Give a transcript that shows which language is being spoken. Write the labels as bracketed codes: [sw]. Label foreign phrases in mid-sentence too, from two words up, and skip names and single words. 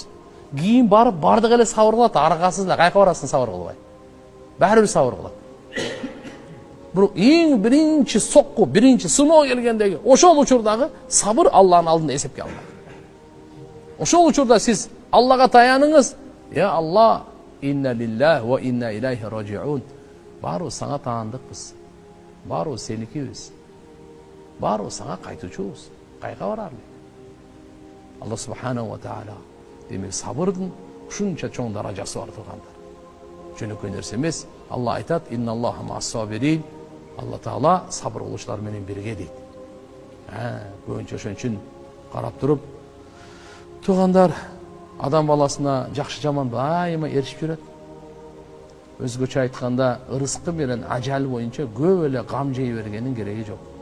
[ky] Кийин барып бардык эле сабыр кылат, аргасыз да кайка барасың сабыр кылбай. Баары бир сабыр кылат. Бирок эң биринчи сокку, биринчи сыноо келгендеги ошол учурдагы сабыр Алланын алдында эсепке алынат. Ошол учурда сиз Аллага таяныңыз. Я Алла, [ar] إنا لله وإنا إليه راجعون. [ky] Баарыбыз сага таандыкпыз. Баарыбыз сеникибиз. Баарыбыз сага кайтуучубуз. Кайга барарлы? [ar] الله سبحانه وتعالى [ky] демек сабырдын ушунча чоң даражасы бар тургандар. Жөнөкөй нерсе эмес. Алла айтат: [ar] إن الله مع الصابرين. [ky] Алла таала сабыр кылуучулар менен бирге дейт. Көбүнчө ошон үчүн карап туруп тугандар адам баласына жакшы жаман дайыма эришип жүрөт. Өзгөчө айтканда, ырыскы менен ажал боюнча көп эле гам жей бергенин кереги жок.